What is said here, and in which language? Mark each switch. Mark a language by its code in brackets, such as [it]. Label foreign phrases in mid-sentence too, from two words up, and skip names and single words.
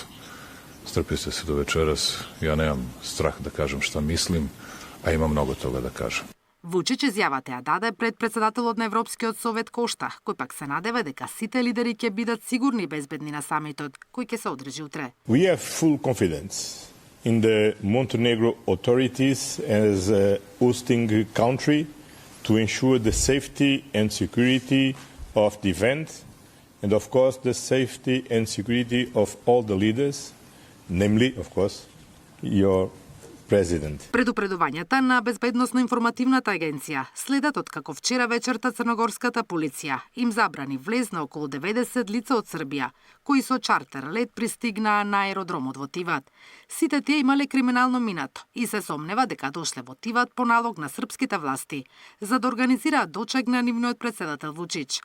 [mk] Стрпите се до вечерас. Ја немам страх да кажам што мислим, а има многу тога да кажам. Вучич изјавата ја даде пред председателот на Европскиот совет Кошта, кој пак се надева дека сите лидери ќе бидат сигурни и безбедни на самитот, кој ќе се одржи утре. [en] We have full confidence in the Montenegro authorities as a hosting country to ensure the safety and security of the event and of course the safety and security of all the leaders, namely, of course, your President. [mk] Предупредувањата на Безбедносно-информативната агенција следат од како вчера вечерта црногорската полиција им забрани влез на околу 90 лица од Србија, кои со чартер лет пристигнаа на аеродромот во Тиват. Сите тие имале криминално минато и се сомнева дека дошле во Тиват по налог на српските власти за да организираат дочек на нивниот претседател Вучич.